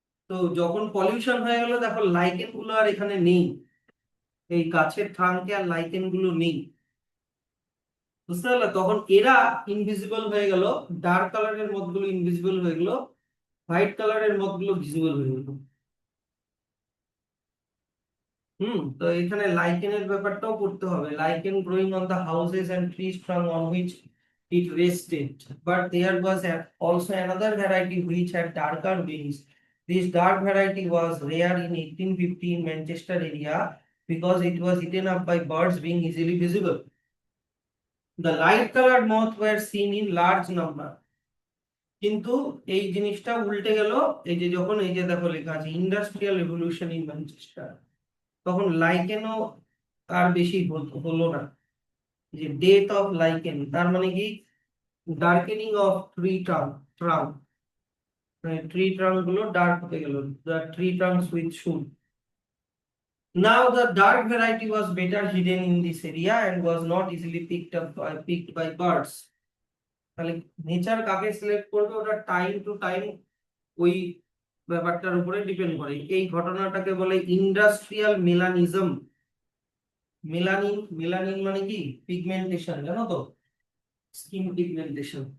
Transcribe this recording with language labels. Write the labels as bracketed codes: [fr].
[bn] তো যখন পলিউশন হয়ে গেল, দেখো লাইকেন গুলো আর এখানে নেই, এই গাছের ট্রাঙ্কে আর লাইকেন গুলো নেই। বুঝতে পারলে? তখন এরা ইনভিজিবল হয়ে গেল, ডার্ক কালারের মতগুলো ইনভিজিবল হয়ে গেল, হোয়াইট কালারের মতগুলো ভিজিবল হয়ে গেল। তো এখানে লাইকেনের ব্যাপারটাও পড়তে হবে। [en] Lichen growing on the houses and trees from on which it rested, but there was also another variety which had darker wings. This dark variety was rare in 1850 in Manchester area because it was eaten up by birds being easily visible. The light colored moth were seen in large number. [bn] কিন্তু এই জিনিসটা উল্টে গেল, এই যে যখন, এই যে দেখো লেখা আছে ইন্ডাস্ট্রিয়াল রেভলিউশন ইন ম্যানচেস্টার, তখন লাইকেনও আর বেশি হলো না। যে ডেথ অফ লাইকেন তার মানে কি, ডার্কেনিং অফ ট্রাঙ্ক, মানে ট্রি ট্রাঙ্ক গুলো ডার্ক হতে গেল, [en] The tree trunks with soot. Now the dark variety was better hidden in this area and was not easily picked by birds. [bn] তাহলে nature কাকে select করবে, ওটা টাইম টু টাইম ওই ব্যাপারটার উপরে ডিপেন্ড করে। এই ঘটনাটাকে বলে ইন্ডাস্ট্রিয়াল মেলানিজম। মেলানিন মানে কি, পিগমেন্টেশন, জানো তো, স্কিন পিগমেন্টেশন।